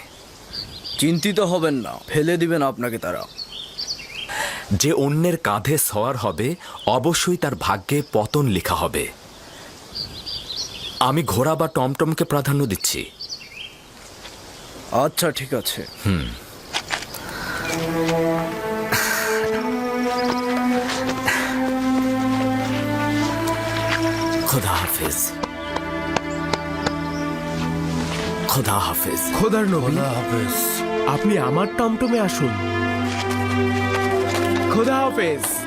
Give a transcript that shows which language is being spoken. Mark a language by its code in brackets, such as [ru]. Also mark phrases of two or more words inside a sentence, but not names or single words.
[bn] চিন্তিত হবেন না, ফেলে দিবেন আপনাকে তারা। যে অন্যের কাঁধে সওয়ার হবে অবশ্যই তার ভাগ্যে পতন লেখা হবে। আমি ঘোড়া বা টমটমকে প্রাধান্য দিচ্ছি। আচ্ছা ঠিক আছে। [ur] خدا حافظ خدا حافظ [bn] খোদার নবী আপনি আমার টমটমে আসুন। খোদা হাফেজ।